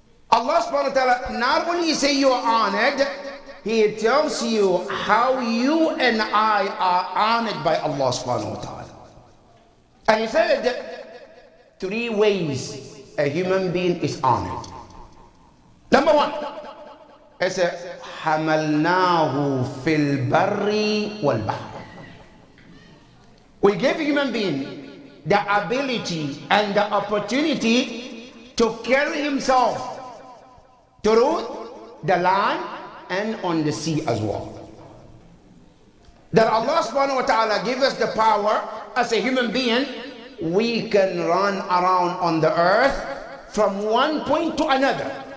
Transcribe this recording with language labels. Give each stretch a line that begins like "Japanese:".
English: Allah subhanahu wa ta'ala not only say you are honored, He tells you how you and I are honored by Allah subhanahu wa ta'ala. And He said 3 ways a human being is honored. Number 1, it says,
Arabic: حَمَلْنَاهُ فِي الْبَرِّ وَالْبَحْرِ.
English: We give a human being the ability and the opportunity to carry himself through the land and on the sea as well. That Allah subhanahu wa ta'ala give us the power as a human being, we can run around on the earth from one point to another.